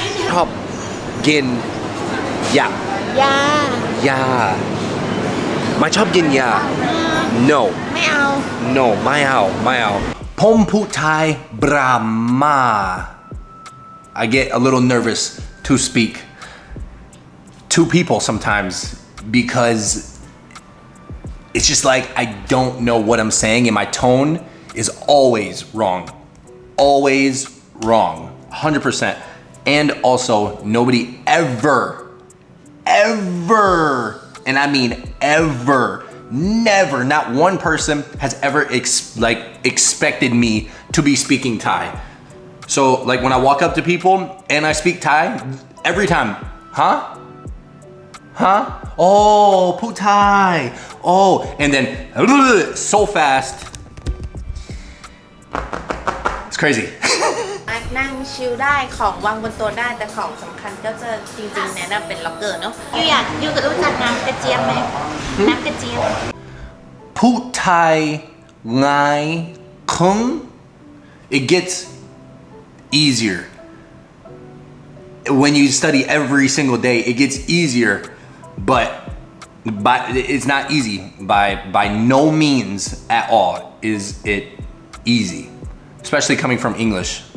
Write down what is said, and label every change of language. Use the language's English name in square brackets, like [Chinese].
[Thai] ชอบกินยาไม่ชอบกินยา no ไม่เอา no ไม่เอา ผมพูดไทยบรามา [English] I get a little nervous to speak to people sometimes because it's just like I don't know what I'm saying and my tone is always wrong. 100%. And also nobody ever, and I mean ever, never, not one person has ever expected me to be speaking Thai. So like when I walk up to people and I speak Thai, every time, huh? Oh, pu Thai. Oh, and then so fast. It's crazy. [Thai] นั่งชิลได้ของวางบนโต๊ะได้แต่ของสำคัญก็จะจริงๆแนะนำเป็นล็อกเกอร์เนาะยูก็รู้จักน้ำกระเจี๊ยบไหมน้ำกระเจี๊ยบ พูดไทยง่ายขึ้น [English] it gets easier when you study every single day. It gets easier, but it's not easy. By no means at all is it easy, especially coming from English.